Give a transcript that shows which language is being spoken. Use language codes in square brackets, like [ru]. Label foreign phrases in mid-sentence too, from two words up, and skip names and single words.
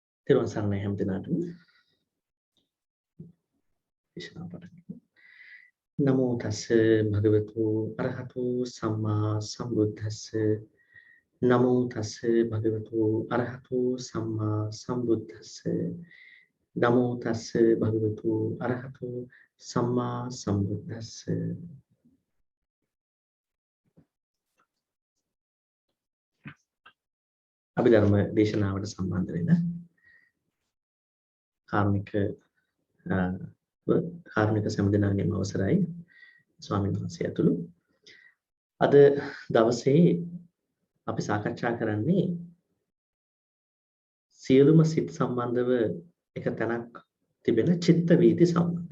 [si] තෙරුවන් සරණයි හැම දිනාටම. දේශනාව පටන් ගමු. [pi] නමෝ තස්ස භගවතු අරහතු සම්මා සම්බුද්දස්ස. නමෝ තස්ස භගවතු අරහතු සම්මා සම්බුද්දස්ස. නමෝ තස්ස භගවතු අරහතු සම්මා සම්බුද්දස්ස. [si] අභිධර්ම දේශනාවට සම්බන්ධ වෙන කාරුණික සම්දෙනාගේම අවසරයි ස්වාමීන් වහන්සේ ඇතුළු අද දවසේ අපි සාකච්ඡා කරන්නේ සියලුම සිත් සම්බන්ධව එක තැනක් තිබෙන චිත්ත වීති සම්බන්ධව.